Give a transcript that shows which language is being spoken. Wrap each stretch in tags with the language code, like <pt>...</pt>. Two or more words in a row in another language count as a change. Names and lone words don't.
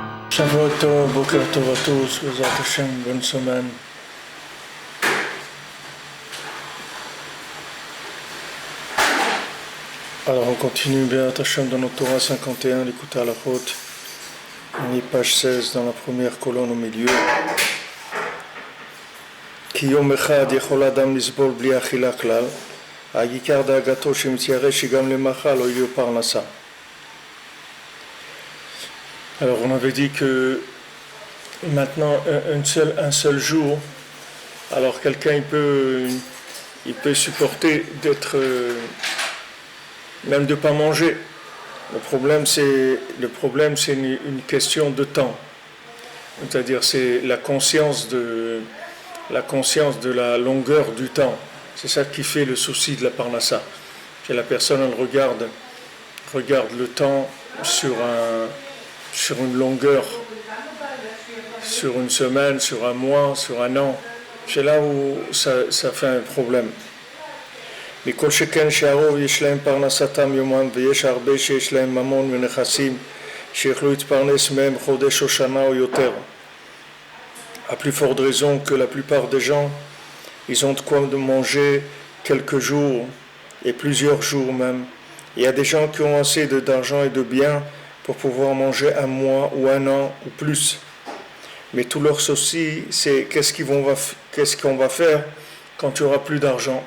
<he>שבוע טוב, בוקר טוב</he> <fr>à tous,</fr> <he>בעזרת השם,</he> <fr>bonne semaine. Alors on continue</fr> <he>בעזרת השם</he> <fr>dans notre Torah 51, l'écoute à la route. On est page 16 dans la première colonne au milieu.</fr> <he>כי יום אחד יכול אדם לסבול בלי אכילה כלל, העיקר דאגתו שמצייר שגם למחר לא יהיה פרנסה.</he> <fr>Alors on avait dit que maintenant un seul jour, alors quelqu'un il peut supporter d'être même de pas manger. Le problème c'est une question de temps. C'est-à-dire c'est la conscience de la longueur du temps. C'est ça qui fait le souci de la parnassa. Que la personne elle regarde le temps sur une longueur, sur une semaine, sur un mois, sur un an. C'est là où ça fait un problème.</fr> <he>מכל שכן שהרוב יש להם פרנסתם יומן ויש הרבה שיש להם ממון ונכסים שיכלו להתפרנס מהם חודש או שנה או יותר.</he> <fr>À plus forte raison que la plupart des gens, ils ont de quoi de manger quelques jours et plusieurs jours même. Il y a des gens qui ont assez d'argent et de biens pour pouvoir manger un mois ou un an ou plus. Mais tout leur souci, c'est qu'est-ce qu'on va faire quand il n'y aura plus d'argent.</fr>